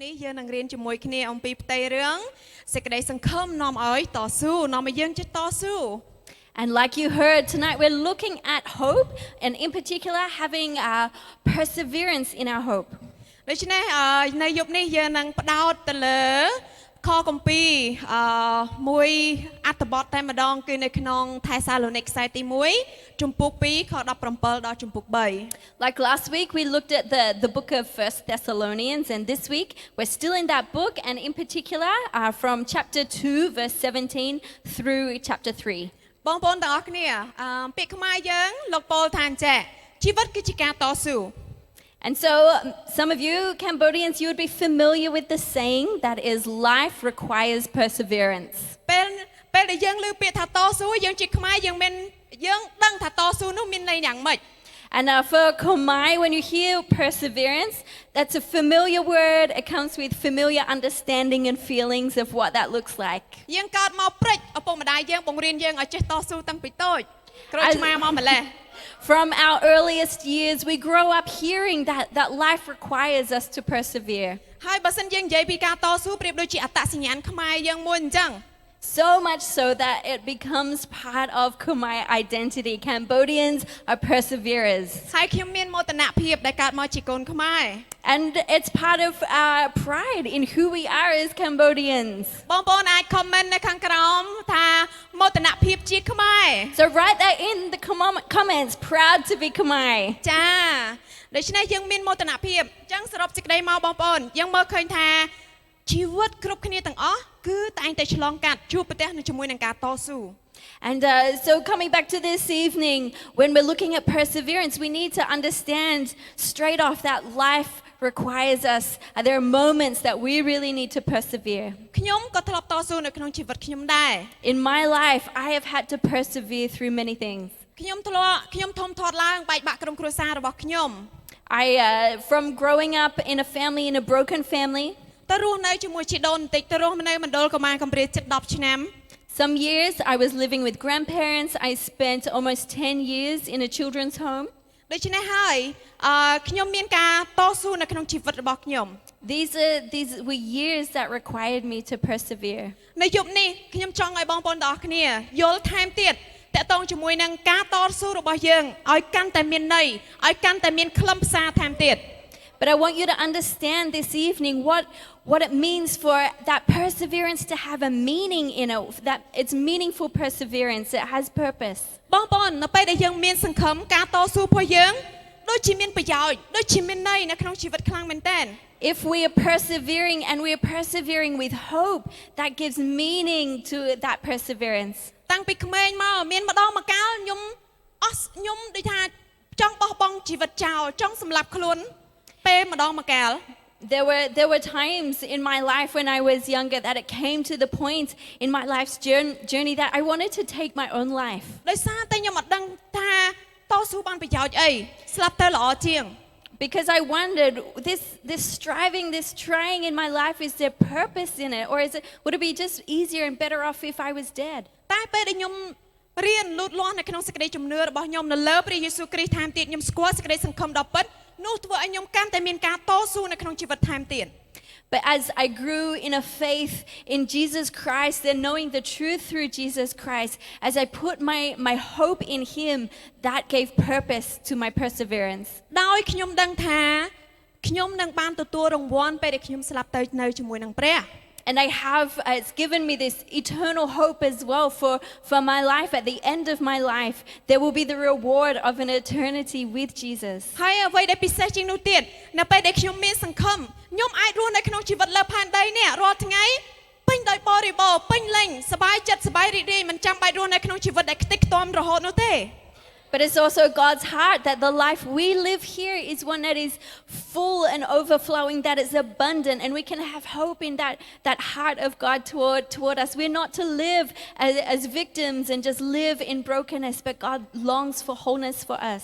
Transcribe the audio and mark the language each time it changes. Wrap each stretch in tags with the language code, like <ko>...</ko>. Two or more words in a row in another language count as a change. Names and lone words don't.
<km>យើងនឹងរៀនជាមួយគ្នាអំពីផ្ទៃរឿងសេចក្តីសង្ឃឹមនាំឲ្យតស៊ូនាំឲ្យយើងចេះតស៊ូ</km> <en>And like you heard tonight, we're looking at hope, and in particular, having perseverance in our hope.</en> <km>ដូច្នេះនៅយប់នេះយើងនឹងផ្ដោតទៅលើខគម្ពីរមួយអត្ថបទតែម្ដងគឺនៅក្នុងថេសាឡូនីកខ្សែទី1ជំពូក2ខ17ដល់ជំពូក3</km> <en>Like last week, we looked at the book of 1 Thessalonians, and this week, we're still in that book, and in particular, from chapter 2, verse 17 through chapter 3.</en> <km>បងប្អូនទាំងអស់គ្នាពាក្យខ្មែរយើងលោកពោលថាអញ្ចេះជីវិតគឺជាការតស៊ូ</km> <en>And so, some of you Cambodians, you would be familiar with the saying that is, life requires perseverance.</en> <km>ពេលដែលយើងឮពាក្យថាតស៊ូយើងជាខ្មែរយើងដឹងថាតស៊ូនោះមានន័យយ៉ាងម៉េច</km> <en>And for Khmer, when you hear perseverance, that's a familiar word. It comes with familiar understanding and feelings of what that looks like.</en> <km>យើងកើតមកព្រិចឪពុកម្ដាយយើងបង្រៀនយើងឲ្យចេះតស៊ូតាំងពីតូចក្រោយឆ្មាមកម្លេះ</km> <en>From our earliest years, we grow up hearing that life requires us to persevere.</en> <km>ហើយបើសិនយើងនិយាយពីការតស៊ូប្រៀបដូចជាអត្តសញ្ញាណខ្មែរយើងមួយអញ្ចឹង</km> <en>So much so that it becomes part of Khmer identity. Cambodians are perseverers.</en> <km>ហើយខ្ញុំមានមោទនភាពដែលកើតមកជាកូនខ្មែរ</km> <en>And it's part of our pride in who we are as Cambodians.</en> <km>បងប្អូនអាច comment នៅខាងក្រោមថាមោទនភាពជាខ្មែរ</km> <en>So write that in the comments, proud to be Khmer.</en> <km>ចាដូច្នេះយើងមានមោទនភាពអញ្ចឹងសរុបសេចក្តីមកបងប្អូនយើងមើលឃើញថាជីវិតគ្រប់គ្នាទាំងអស់គឺតែងតែឆ្លងកាត់ជួបប្រទះនឹងជាមួយនឹងការតស៊ូ</km> <en>And so coming back to this evening, when we're looking at perseverance, we need to understand straight off that life requires us. There are moments that we really need to persevere.</en> <km>ខ្ញុំក៏ធ្លាប់តស៊ូនៅក្នុងជីវិតខ្ញុំដែរ</km> <en>In my life, I have had to persevere through many things.</en> <km>ខ្ញុំធំធាត់ឡើងបែកបាក់ក្រុមគ្រួសាររបស់ខ្ញុំ</km> <en>From growing up in a family, in a broken family,</en> <km>ទៅរស់នៅជាមួយជីដូនបន្តិចទៅរស់នៅមណ្ឌលកុមារកំព្រាជិត10ឆ្នាំ</km> <en>Some years I was living with grandparents. I spent almost 10 years in a children's home.</en> <km>ដូច្នេះហើយខ្ញុំមានការតស៊ូនៅក្នុងជីវិតរបស់ខ្ញុំ</km> <en>These were years that required me to persevere.</en> <km>នៅយប់នេះខ្ញុំចង់ឲ្យបងប្អូនទាំងអស់គ្នាយល់ថែមទៀតតកតងជាមួយនឹងការតស៊ូរបស់យើងឲ្យកាន់តែមានន័យឲ្យកាន់តែមានខ្លឹមសារថែមទៀត</km> <en>But I want you to understand this evening what it means for that perseverance to have a meaning in it, that it's meaningful perseverance, it has purpose.</en> <km>បងប្អូននៅពេលដែលយើងមានសង្ឃឹមការតស៊ូរបស់យើងដូចជាមានប្រយោជន៍ដូចជាមានន័យនៅក្នុងជីវិតខ្លាំងមែនទែន</km> <en>If we are persevering and we are persevering with hope, that gives meaning to that perseverance.</en> <km>តាំងពីក្មេងមកមានម្ដងម្កាលខ្ញុំដូចថាចង់បោះបង់ជីវិតចោលចង់សម្លាប់ខ្លួនពេលម្ដងម្កាល</km> <en>There were times in my life when I was younger that it came to the point in my life's journey that I wanted to take my own life.</en> <km>ដោយសារតែខ្ញុំអត់ដឹងថាតស៊ូបានប្រយោជន៍អីស្លាប់ទៅល្អជាង</km> <en>Because I wondered, this striving, this trying in my life, is there purpose in it? Or would it be just easier and better off if I was dead?</en> <km>តែពេលដែលខ្ញុំរៀនលូតលាស់នៅក្នុងសេចក្តីជំនឿរបស់ខ្ញុំនៅលើព្រះយេស៊ូវគ្រីស្ទថែមទៀតខ្ញុំស្គាល់សេចក្តីសង្ឃឹមដ៏ពិតនោះធ្វើឲ្យខ្ញុំកាន់តែមានការតស៊ូនៅក្នុងជីវិតថែមទៀត</km> <en>But as I grew in a faith in Jesus Christ and knowing the truth through Jesus Christ, as I put my hope in Him, that gave purpose to my perseverance.</en> <km>ដោយខ្ញុំដឹងថាខ្ញុំនឹងបានទទួលរង្វាន់ពេលដែលខ្ញុំស្លាប់ទៅនៅជាមួយនឹងព្រះ</km> <en>And it's given me this eternal hope as well for my life. At the end of my life, there will be the reward of an eternity with Jesus.</en> <km>ហើយអ្វីដែលពិសេសជាងនោះទៀតនៅពេលដែលខ្ញុំមានសង្ឃឹមខ្ញុំអាចរស់នៅក្នុងជីវិតលើផែនដីនេះរាល់ថ្ងៃពេញដោយបរិបូរណ៍ពេញលេញសប្បាយចិត្តសប្បាយរីករាយមិនចាំបាច់រស់នៅក្នុងជីវិតដែលខ្ទេចខ្ទាំរហូតនោះទេ</km> <en>But it's also God's heart that the life we live here is one that is full and overflowing, that is abundant, and we can have hope in that heart of God toward us. We're not to live as victims and just live in brokenness, but God longs for wholeness for us.</en>